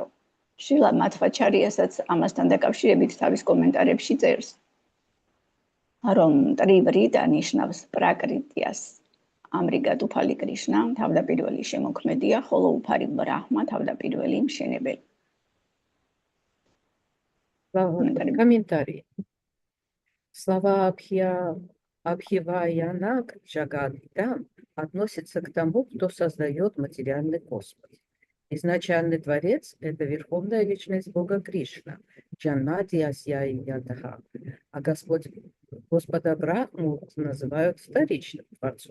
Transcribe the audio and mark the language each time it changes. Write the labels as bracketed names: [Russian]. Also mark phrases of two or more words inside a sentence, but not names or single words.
[Georgian] შილა მათვაჩარიასაც ამასთან დაკავშირებით თავის კომენტარებში წერს, რომ ტრივრიტა ნიშნავს პრაკრიტიას. ამრიგად უფალი კრიშნა თავდაპირველი შემოქმედია, ხოლო უფალი ბრაჰმა თავდაპირველი მშენებელი. [Russian] Комментарий. Слова Абхиваянак Джагаддам относятся к тому, кто создает материальный космос. Изначальный творец – это верховная личность Бога Кришна, Джанмати Асьяйядха, а Господа Брахму называют вторичным творцом.